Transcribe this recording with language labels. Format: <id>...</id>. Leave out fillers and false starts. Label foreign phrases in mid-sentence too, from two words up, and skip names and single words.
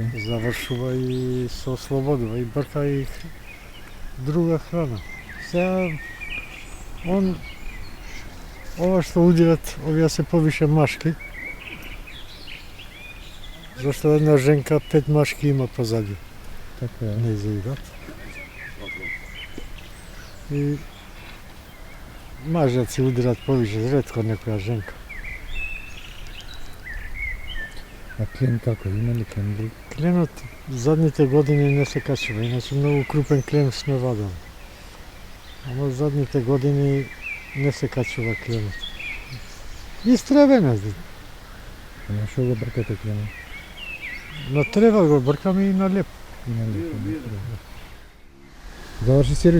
<mk>завршува и се ослободува и брка и друга храна. Сега ова што удират, овие се повише машки. Зашто една женка 5 машки има позади. Така е. Не изидат. И мажац и удират повише, ретко некоја женка. А клен како, има ли клен други? Кленот задните години не се качева, иначе многу крупен клен сме вадали. Ама задните години не се качува кленот. Истребена. На што го бркате кленот? На трева го бркаме и на леп. Заврши сервис?</mk>